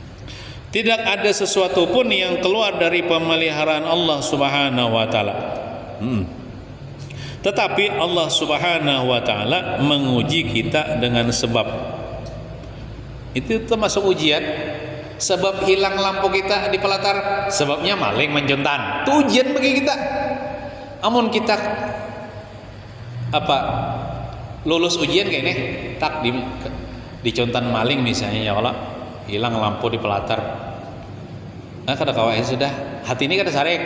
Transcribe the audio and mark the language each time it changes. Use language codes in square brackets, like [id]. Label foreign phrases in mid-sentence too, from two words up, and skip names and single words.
[bjn] Tidak ada sesuatu pun yang keluar dari pemeliharaan Allah [ar] سبحانه وتعالى. [bjn] Tetapi Allah [ar] سبحانه وتعالى [bjn] menguji kita dengan sebab. Itu termasuk ujian. Sebab hilang lampu kita di pelatar, sebabnya maling mencontan. Itu ujian bagi kita. Amun kita lulus ujian kayak ini, tak dicontan maling misalnya, [ar] يا الله, [bjn] hilang lampu di pelatar. Nah, kada kawain sudah. Hati ini kada sarek.